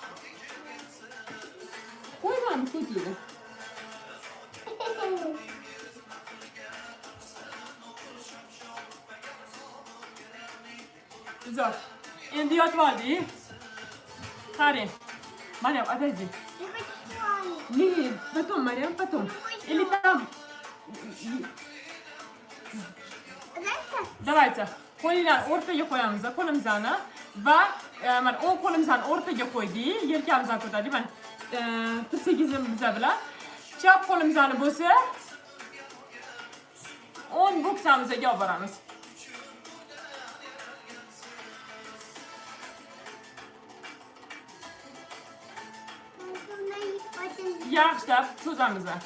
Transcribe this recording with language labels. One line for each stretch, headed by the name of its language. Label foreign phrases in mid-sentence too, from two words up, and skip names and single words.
Uzbek: Qo'ymamiz ko'tiyni. Zo'r. Endi yotib oldik. Qarang. Maryam,
Russian: отойди. Нет, потом, Мариам, потом. Или там. Давайте.
Uzbek: Qo'linglarni o'rtaga qo'yamiz, qo'limizni va mana o'ng qo'limizni o'rtaga qo'ydik, yelkamizni ko'tardik. Mana tirsagimiz bilan chap qo'limizni bo'lsa o'ng bo'ksamizga olib boramiz. Yaxshilab cho'zamiz.